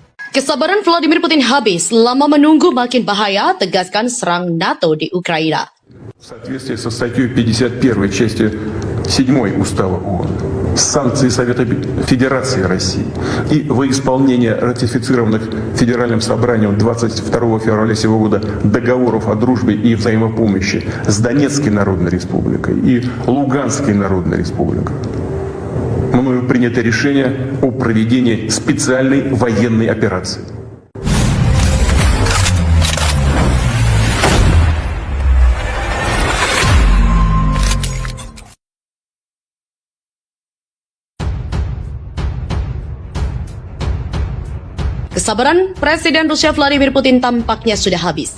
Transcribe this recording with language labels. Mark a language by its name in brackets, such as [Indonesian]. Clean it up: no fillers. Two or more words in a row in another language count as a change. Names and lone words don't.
[Indonesian] Kesabaran Vladimir Putin habis, lama menunggu makin bahaya, tegaskan serang NATO di Ukraina. [Russian] В соответствии со статьей 51 части 7 Устава ООН, санкции Совета Федерации России и во исполнение ратифицированных Федеральным собранием 22 февраля сего года договоров о дружбе и взаимопомощи с Донецкой Народной Республикой и Луганской Народной Республикой, мною принято решение о проведении специальной военной операции. [Indonesian] Kesabaran Presiden Rusia Vladimir Putin tampaknya sudah habis.